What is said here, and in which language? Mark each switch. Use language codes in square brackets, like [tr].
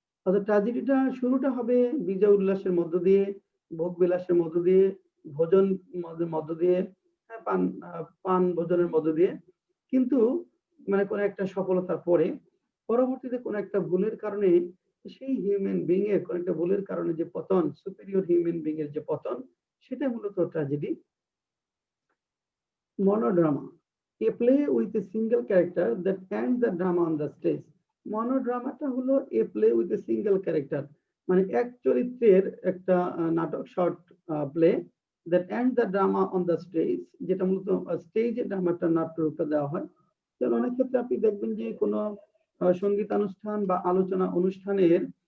[bn] অর্থাৎ ট্র্যাজেডিটা শুরুটা হবে বিজয় উল্লাসের মধ্য দিয়ে, ভোগ বিলাসের মধ্য দিয়ে, ভোজন মধ্য দিয়ে, পান ভোজনের মধ্য দিয়ে, কিন্তু মানে কোন একটা সফলতার পরে পরবর্তীতে কোন একটা ভুলের কারণে সেই হিউম্যান বিং এর কোন একটা ভুলের কারণে যে পতন, সুপিরিয়র হিউম্যান বিং এর যে পতন, সেটা মূলত tragedy. [en] Monodrama, a play with a single character that ends the drama on the stage. [bn] মনোড্রামাটা হলো [en] a play with a single character, [bn] মানে এক চরিত্রের একটা নাটক, short play, [en] that ends the drama on the stage, [bn] যেটা মূলত স্টেজে ড্রামাটা নাট্যরূপে দেওয়া হয়। যেমন অনেক ক্ষেত্রে আপনি দেখবেন যে কোনো সঙ্গীতানুষ্ঠান বা আলোচনা অনুষ্ঠানের